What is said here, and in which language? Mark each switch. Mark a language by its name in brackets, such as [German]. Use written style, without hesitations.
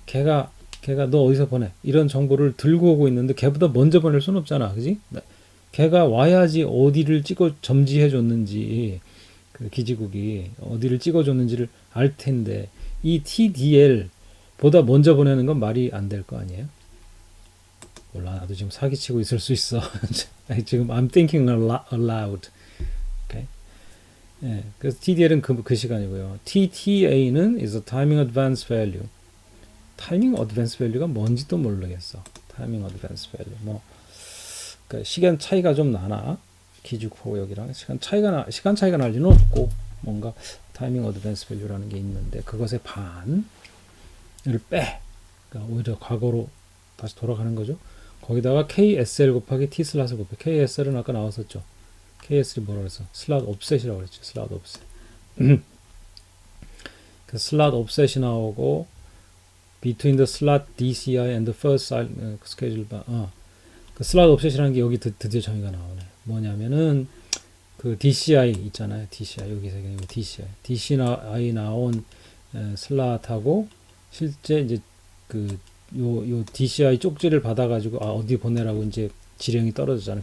[Korean] 걔가 너 어디서 보내? 이런 정보를 들고 오고 있는데 걔보다 먼저 보낼 수는 없잖아, 그지? 걔가 와야지 어디를 점지해 줬는지, 그 기지국이 어디를 찍어줬는지를 알 텐데 이 TDL 보다 먼저 보내는 건 말이 안 될 거 아니에요? 몰라, 나도 지금 사기치고 있을 수 있어. 지금 [English] I'm thinking aloud. Okay? [Korean] 예, 그래서 TDL은 그 시간이고요. [English] TTA는 is a timing advance value. [Korean] 타이밍 어드밴스 밸류가 뭔지도 모르겠어. 타이밍 어드밴스 밸류. 뭐 그러니까 시간 차이가 좀 나나? 기축호 여기랑 시간 차이가 날 리는 없고 뭔가 타이밍 어드밴스 밸류라는 게 있는데 그것의 반을 빼. 그러니까 오히려 과거로 다시 돌아가는 거죠. 거기다가 KSL 곱하기 T 슬롯을 곱해. KSL은 아까 나왔었죠. KSL이 뭐라고 그랬어? 슬롯 옵셋이라고 그랬죠. 슬롯 옵셋. 그 슬롯 옵셋이 나오고 [English] between the slot DCI and the first schedule bar. [Korean] 그 슬롯 옵셋이라는 게 여기 드디어 정의가 나오네. 뭐냐면은 그 DCI 있잖아요. DCI 여기서 DCI 나온 슬롯하고 실제 이제 요 DCI 쪽지를 받아가지고 어디 보내라고 이제 지령이 떨어지잖아요.